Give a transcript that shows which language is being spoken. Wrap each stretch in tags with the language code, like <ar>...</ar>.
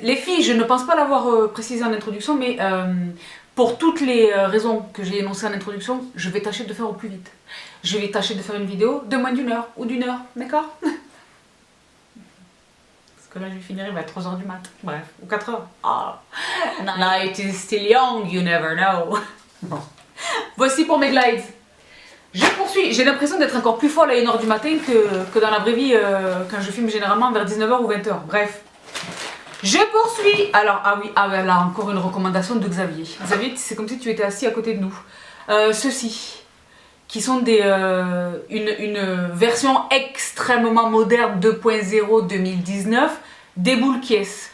<fr>Les filles, je ne pense pas l'avoir précisé en introduction, mais pour toutes les raisons que j'ai énoncées en introduction, je vais tâcher de faire au plus vite. Je vais tâcher de faire une vidéo de moins d'une heure ou d'une heure, d'accord? Que là je vais finir, il va être 3h du mat, bref, ou 4h.</fr> <en>Oh, night is still young, you never know.</en> <fr>Bon. Voici pour mes glides. Je poursuis, j'ai l'impression d'être encore plus folle à 1h du matin que dans la vraie vie quand je filme généralement vers 19h ou 20h, bref. Je poursuis. Alors, là encore une recommandation de Xavier. Xavier, c'est comme si tu étais assis à côté de nous. Ceux-ci, qui sont une version extrêmement moderne 2.0 2019 des boules Kies.</fr>